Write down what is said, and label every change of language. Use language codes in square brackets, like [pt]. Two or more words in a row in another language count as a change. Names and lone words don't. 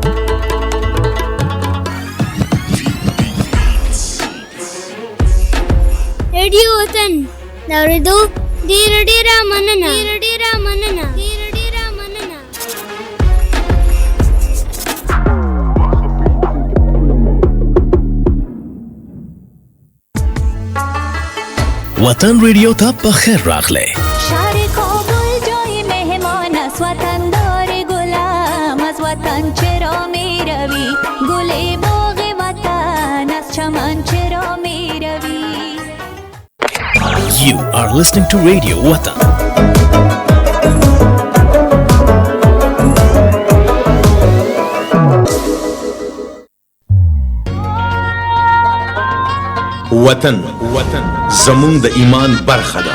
[ps] ریډیو وطن د اورېدو ډېره مننه. وطن ریډیو ته په خیر راغلی. [fa] شهر کابل جای مهمان است، وطن دار غلام از وطن چرا می روی؟ گل باغ وطن از چمن چرا می روی؟ [en] You are listening to Radio Watan. [ps] وطن زمون د ایمان برخه ده.